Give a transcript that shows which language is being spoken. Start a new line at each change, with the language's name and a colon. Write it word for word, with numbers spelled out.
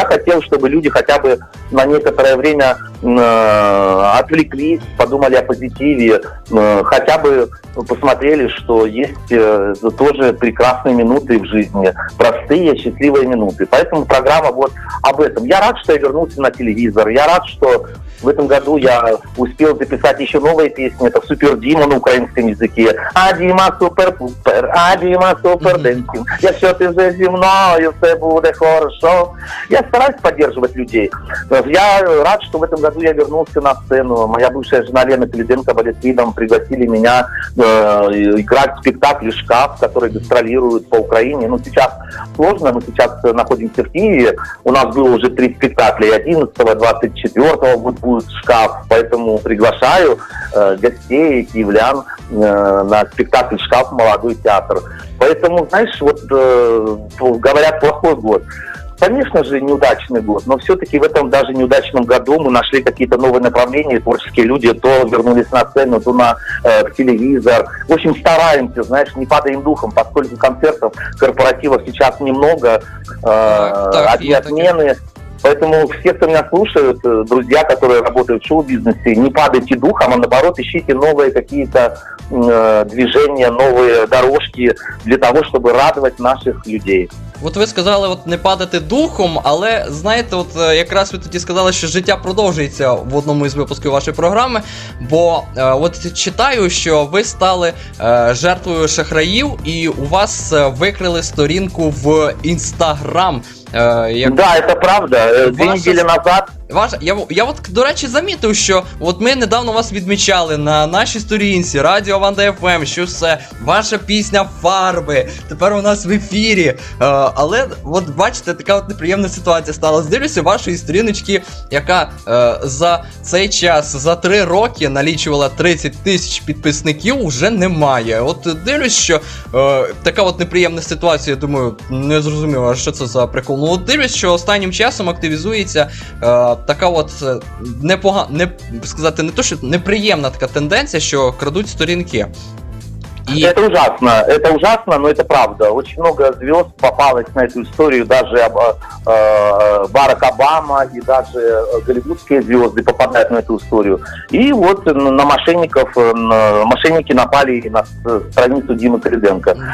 Russian: Я хотел, чтобы люди хотя бы на некоторое время э, отвлеклись, подумали о позитиве, э, хотя бы посмотрели, что есть э, тоже прекрасные минуты в жизни, простые, счастливые минуты. Поэтому программа вот об этом. Я рад, что я вернулся на телевизор, я рад, что в этом году я успел записать еще новые песни, это «Супер Дима» на украинском языке.
Ukrainian: А Дима супер-пупер, а Дима супер-денсин, якщо ти вже зі мною, все буде хорошо.
Russian: Я стараюсь поддерживать людей. Я рад, что в этом году я вернулся на сцену. Моя бывшая жена Лена Пеледенко балетвидом пригласили меня э, играть в спектакль «Шкаф», который гастролирует по Украине. Ну, сейчас сложно, мы сейчас находимся в Киеве. У нас было уже три спектакля, одиннадцатого, двадцать четвёртого будет «Шкаф», поэтому приглашаю э, гостей, киевлян э, на спектакль «Шкаф» в молодой театр. Поэтому, знаешь, вот э, говорят, плохой год. Конечно же, неудачный год, но все-таки в этом даже неудачном году мы нашли какие-то новые направления, творческие люди то вернулись на сцену, то на э, телевизор. В общем, стараемся, знаешь, не падаем духом, поскольку концертов, корпоративов сейчас немного, э, так, так, одни отмены. Так... Поэтому все, кто меня слушают, друзья, которые работают в шоу-бизнесе, не падайте духом, а наоборот ищите новые какие-то э, движения, новые дорожки для того, чтобы радовать наших людей.
Ukrainian: От ви сказали, от не падати духом, але знаєте, от якраз ви тоді сказали, що життя продовжується в одному із випусків вашої програми, бо е, от читаю, що ви стали е, жертвою шахраїв і у вас викрили сторінку в Інстаграм. Е, як... Да, це правда. Дві неділі назад. Ваш, я, я от, до речі, замітив, що от ми недавно вас відмічали на нашій сторінці Радіо Ванда ФМ, що все, ваша пісня «Фарби» тепер у нас в ефірі. Е, але, от бачите, така от неприємна ситуація стала. Здивлюся вашої сторіночки, яка е, за цей час, за три роки налічувала тридцять тисяч підписників, вже немає. От дивлюсь, що е, така от неприємна ситуація, я думаю, не зрозуміло, що це за прикол. Ну, от дивлюсь, що останнім часом активізується е, така от непогана, не сказати, не то що неприємна така тенденція, що крадуть сторінки.
Russian: И... Это ужасно, это ужасно, но это правда. Очень много звезд попалось на эту историю, даже э, Барак Обама и даже голливудские звезды попадают на эту историю. И вот на мошенников, на, мошенники напали на страницу Димы Кириденко.